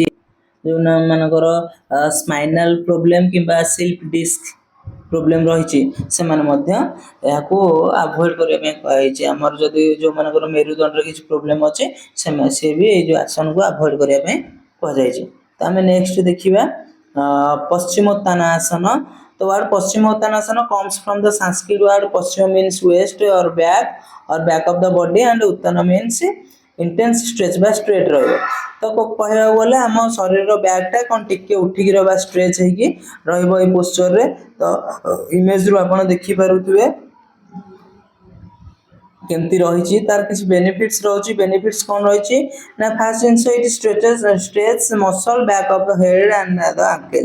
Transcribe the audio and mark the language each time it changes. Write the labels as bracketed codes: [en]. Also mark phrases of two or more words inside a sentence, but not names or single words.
[or] ଯୋଉମାନଙ୍କର [en] spinal problem [or] କିମ୍ବା [en] slip disc problem [or] ରହିଛି ସେମାନେ ମଧ୍ୟ ଏହାକୁ ଆଭଏଡ କରିବା ପାଇଁ କୁହାଯାଇଛି। ଆମର ଯଦି ଯୋଉମାନଙ୍କର ମେରୁଦଣ୍ଡର କିଛି ପ୍ରୋବ୍ଲେମ ଅଛି ସେମାନେ ସେ ବି ଏଇ ଯୋଉ ଆସନକୁ ଆଭଏଡ କରିବା ପାଇଁ କୁହାଯାଇଛି। ତ ଆମେ ନେକ୍ସଟ ଦେଖିବା ପଶ୍ଚିମୋତ୍ତାନ ଆସନ। [en] The word Paschimottanasana comes from the Sanskrit word Paschima means west or back of the body and Uttana means intense stretch ବା straight ରହିବ। [or] ତ କହିବାକୁ ଗଲେ ଆମ ଶରୀରର ବ୍ୟାକ୍ଟା କ'ଣ ଟିକେ ଉଠିକି ରହିବା ଷ୍ଟ୍ରେଚ୍ ହେଇକି ରହିବ ଏଇ ପୋସ୍ଚରରେ। ତ ଇମେଜରୁ ଆପଣ ଦେଖିପାରୁଥିବେ କେମିତି ରହିଛି, ତାର କିଛି ବେନିଫିଟ୍ସ ରହୁଛି। ବେନିଫିଟ୍ସ କ'ଣ ରହିଛି ନା ଫାର୍ଷ୍ଟ ଜିନିଷ ଏଇଠି [en] stretch muscle back of the head and the ankles.